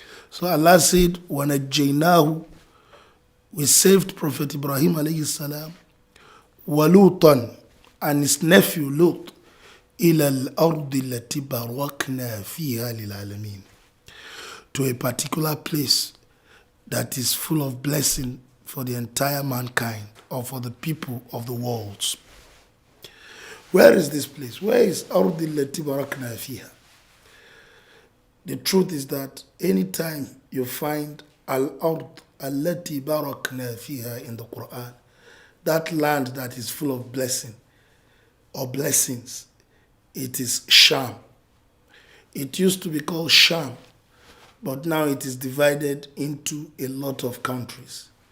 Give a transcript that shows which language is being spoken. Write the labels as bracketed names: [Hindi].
[English] So Allah said, [Arabic] وَنَجَّيْنَاهُ, [English] we saved Prophet Ibrahim alayhi salam, [Arabic] وَلُوطًا, [English] and his nephew Lut, [Arabic] إِلَى الْأَرْضِ الَّتِي بَارَكْنَا فِيهَا لِلْعَالَمِينَ, [English] to a particular place that is full of blessing for the entire mankind, or for the people of the worlds. Where is this place? Where is [Arabic] أَرْضِ الَّتِي بَارَكْنَا فِيهَا? [English] The truth is that anytime you find [Arabic] al-ard allati barakna fiha [English] in the Quran, that land that is full of blessing or blessings, it is Sham. It used to be called Sham, but now it is divided into a lot of countries.